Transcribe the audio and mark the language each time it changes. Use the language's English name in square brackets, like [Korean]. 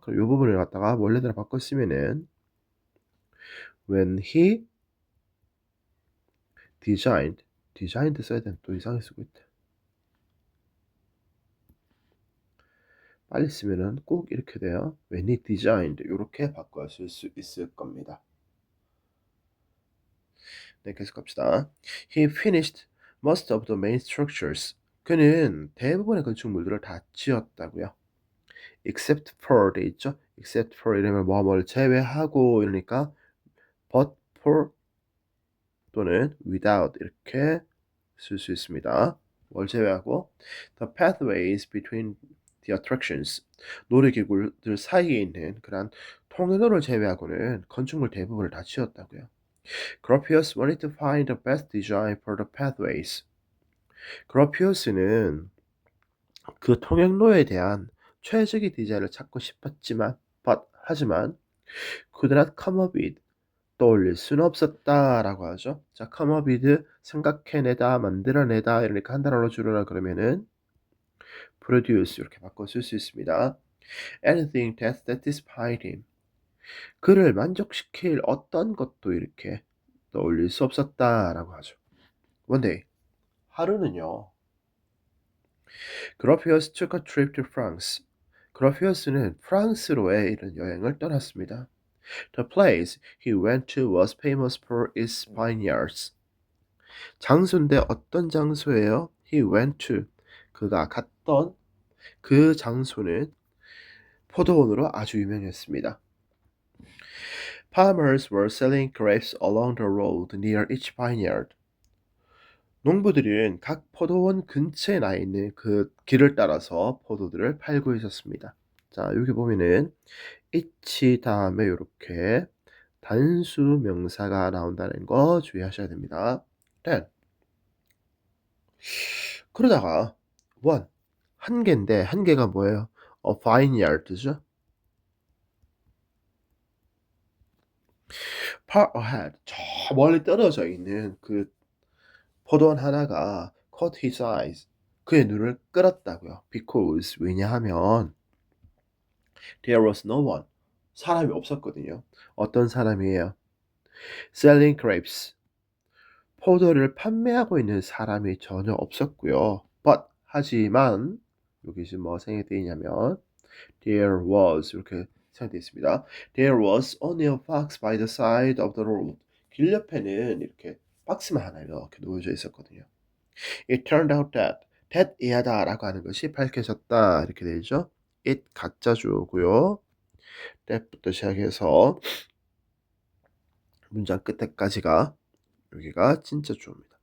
[Korean] 그럼 이 부분을 갖다가 원래대로 바꿔 쓰면은 [English] when he designed [Korean] 써야 되는데 또 이상하게 쓰고 있다. 빨리 쓰면은 꼭 이렇게 돼요. [English] when he designed [Korean] 이렇게 바꿔 쓸 수 있을 겁니다. 네, 계속 갑시다. [English] He finished most of the main structures. [Korean] 그는 대부분의 건축물들을 다 지었다고요. [English] except for [Korean] 돼 있죠. [English] except for [Korean] 이러면 뭐를 제외하고 이러니까 [English] but for [Korean] 또는 without 이렇게 쓸 수 있습니다. 뭘 제외하고 [English] the pathways between the attractions [Korean] 놀이기구들 사이에 있는 그런 통로를 제외하고는 건축물 대부분을 다 지었다고요. [English] Gropius wanted to find the best design for the pathways. [Korean] 그로피우스는 그 통행로에 대한 최적의 디자인을 찾고 싶었지만 하지만 [English] could not come up with [Korean] 떠올릴 수는 없었다라고 하죠. 자, [English] come up with [Korean] 생각해내다, 만들어내다 이러니까 한 단어로 줄여라 그러면은 produce 이렇게 바꿔 쓸 수 있습니다. [English] Anything that satisfied him. [Korean] 그를 만족시킬 어떤 것도 이렇게 떠올릴 수 없었다라고 하죠. [English] One day [Korean] 하루는요. [English] 그로피어스 took a trip to France. [Korean] 그로피어스는 프랑스로의 이런 여행을 떠났습니다. [English] The place he went to was famous for its vineyards. [Korean] 장소인데 어떤 장소예요? [English] He went to. [Korean] 그가 갔던 그 장소는 포도원으로 아주 유명했습니다. [English] Farmers were selling grapes along the road near each vineyard. [Korean] 농부들은 각 포도원 근처에 나 있는 그 길을 따라서 포도들을 팔고 있었습니다. 자, 여기 보면은 each 다음에 이렇게 단수 명사가 나온다는 거 주의하셔야 됩니다. then 그러다가 one 한 개인데 한 개가 뭐예요? [English] A vineyard죠. far ahead [Korean] 저 멀리 떨어져 있는 그 포도원 하나가 [English] caught his eyes [Korean] 그의 눈을 끌었다고요. because 왜냐하면 [English] there was no one [Korean] 사람이 없었거든요. 어떤 사람이에요? [English] selling grapes [Korean] 포도를 판매하고 있는 사람이 전혀 없었고요. but 하지만 여기 지금 뭐 생략되어 있냐면 [English] there was [Korean] 이렇게 생략되어 있습니다. [English] There was only a box by the side of the road. [Korean] 길 옆에는 이렇게 박스만 하나 이렇게 놓여져 있었거든요. [English] It turned out that [Korean] 이하다라고 하는 것이 밝혀졌다 이렇게 되죠. it 가짜 주어고요. that부터 시작해서 문장 끝에까지가 여기가 진짜 주어입니다.